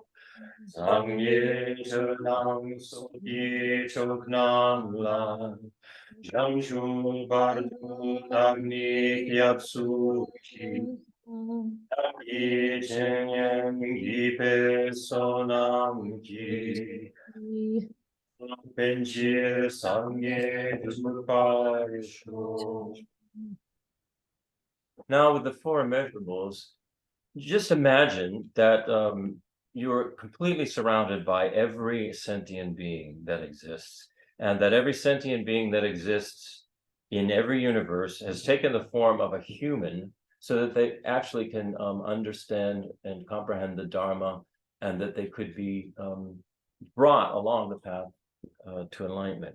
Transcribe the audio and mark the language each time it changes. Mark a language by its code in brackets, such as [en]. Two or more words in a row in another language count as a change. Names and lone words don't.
[bo] སངས་རྒྱས་ཆོས་དང་ཚོགས་ཀྱི་མཆོག་རྣམས་ལ། བྱང་ཆུབ་བར་དུ་བདག་ནི་སྐྱབས་སུ་མཆི། བདག་གིས་སྦྱིན་སོགས་བགྱིས་པའི་བསོད་ནམས་ཀྱིས། ཕན་ཕྱིར་སངས་རྒྱས་འགྲུབ་པར་ཤོག. [en] Now, with the 4 immeasurables, just imagine that you're completely surrounded by every sentient being that exists, and that every sentient being that exists in every universe has taken the form of a human so that they actually can understand and comprehend the Dharma, and that they could be brought along the path to enlightenment.